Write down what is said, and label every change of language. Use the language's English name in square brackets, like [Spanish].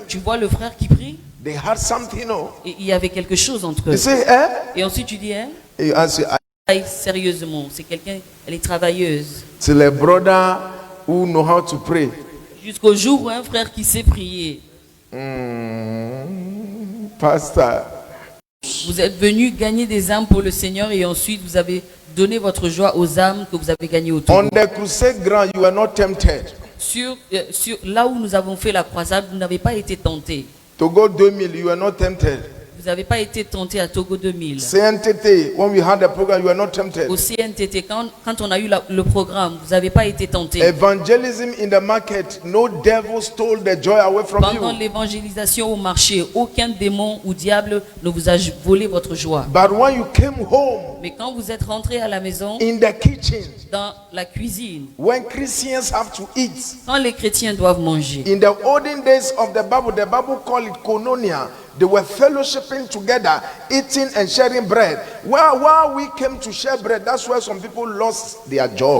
[French] Tu vois le frère qui prie? [English] They had something, no? [French] Et il y avait quelque chose entre [English] You [French] eux. [English] say, [French] Et ensuite tu dis, hein? [English] You answer, [French] Travaille sérieusement, c'est quelqu'un, elle est travailleuse. [English] till a brother who know how to pray. [French] Jusqu'au jour où un frère qui sait prier. [English] Pastor, [French] Vous êtes venu gagner des âmes pour le Seigneur et ensuite vous avez donné votre joie aux âmes que vous avez gagnées autour. [English] on the crusade ground, you were not tempted [French] Sur là où nous avons fait la croisade, vous n'avez pas été tenté. [English] to go 2000. You were not tempted. [French] Vous n'avez pas été tenté à Togo 2000. [English] CNTT, when we had the program, you were not tempted. [French] Au CNTT, quand on a eu le programme, vous n'avez pas été tenté. [English] Evangelism in the market, no devil stole the joy away from [French] Pendant [English] you. [French] l'évangélisation au marché, aucun démon ou diable ne vous a volé votre joie. [English] But when you came home, [French] Mais quand vous êtes rentré à la maison, [English] in the kitchen, [French] dans la cuisine, [English] when Christians have to eat, [French] quand les chrétiens doivent manger, [English] in the olden days of the Bible called it koinonia. They were fellowshipping together, eating and sharing bread. While we came to share bread, that's where some people lost their joy.